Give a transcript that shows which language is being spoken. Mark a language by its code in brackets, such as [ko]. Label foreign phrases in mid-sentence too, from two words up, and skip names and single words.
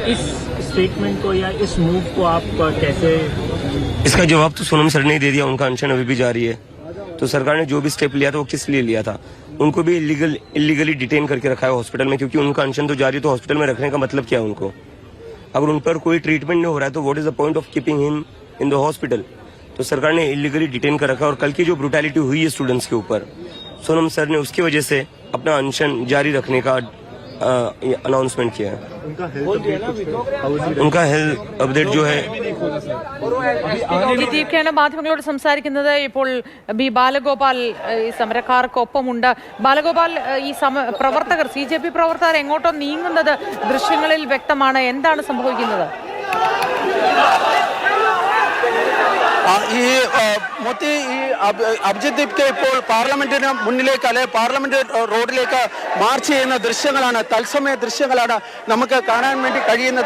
[hi] इस स्टेटमेंट को या इस मूव को आप कैसे? इसका जवाब तो सोनम सर ने दे दिया। उनका अनशन अभी भी जारी है। तो सरकार ने जो भी स्टेप लिया था वो किस लिए लिया था? उनको भी [en] illegally detain [hi] करके रखा है हॉस्पिटल में, क्योंकि उनका अनशन तो जारी। तो हॉस्पिटल में रखने का मतलब क्या है उनको? अगर उन पर कोई ट्रीटमेंट नहीं हो रहा है तो [en] what is the point of keeping him in the hospital? [hi] तो सरकार ने [en] illegally detain [hi] कर रखा। और कल की जो ब्रूटैलिटी हुई है स्टूडेंट्स के ऊपर, सोनम सर ने उसकी वजह से अपना अनशन जारी रखने का अनाउंसमेंट किया है। उनका [en] health update [hi] जो है [ml] ദീപ്കയാണ് മാധ്യമങ്ങളോട് സംസാരിക്കുന്നത്. ഇപ്പോൾ ബി ബാലഗോപാൽ ഈ സമരക്കാർക്കൊപ്പമുണ്ട്. ബാലഗോപാൽ, ഈ പ്രവർത്തകർ, CJP പ്രവർത്തകർ എങ്ങോട്ടോ നീങ്ങുന്നത് ദൃശ്യങ്ങളിൽ വ്യക്തമാണ്. എന്താണ് സംഭവിക്കുന്നത്? ഈ മൊത്തി ഈ അഭിജിത്ത് ദീപ്കെ ഇപ്പോൾ പാർലമെന്റിന് മുന്നിലേക്ക് അല്ലെ പാർലമെന്റ് റോഡിലേക്ക് മാർച്ച് ചെയ്യുന്ന ദൃശ്യങ്ങളാണ്, തത്സമയ ദൃശ്യങ്ങളാണ് നമുക്ക് കാണാൻ വേണ്ടി കഴിയുന്നത്.